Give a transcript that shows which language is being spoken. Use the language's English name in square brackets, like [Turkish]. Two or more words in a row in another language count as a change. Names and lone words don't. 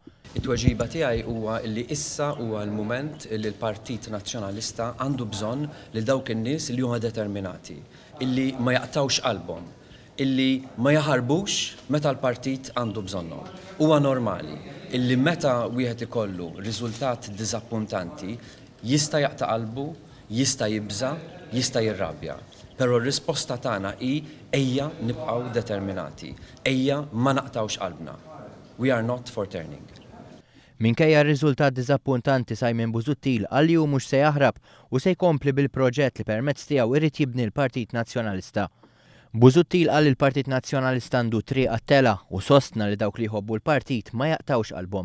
[Maltese] It-tweġiba tiegħi huwa li issa huwa l-mument li l-Partit Nazzjonalista għandu bżonn lil dawk in-nies li huma determinati, illi ma jaqtawx qalbhom, illi ma jaħarbux meta l-partit għandu bżonnhom. Huwa normali illi meta wieħed ikollu riżultat diżappuntanti jista' jaqta' qalbu, jista' jibża, jista' jirrabja. Però r-risposta tagħna hi ejja nibqgħu determinati, ejja ma naqtawx qalbna. [English] We are not for turning. [Maltese] Minkejja r-riżultat diżappuntanti Simon Busuttil għalli hu mhux se jaħrab u se jkompli bil-proġett li permezz tiegħu irid jibni l-Partit Nazzjonalista. Busuttil qal il-Partit Nazzjonalista għandu triq għat-tela u sostna li dawk li jħobbu l-partit ma jaqtawx qalbhom.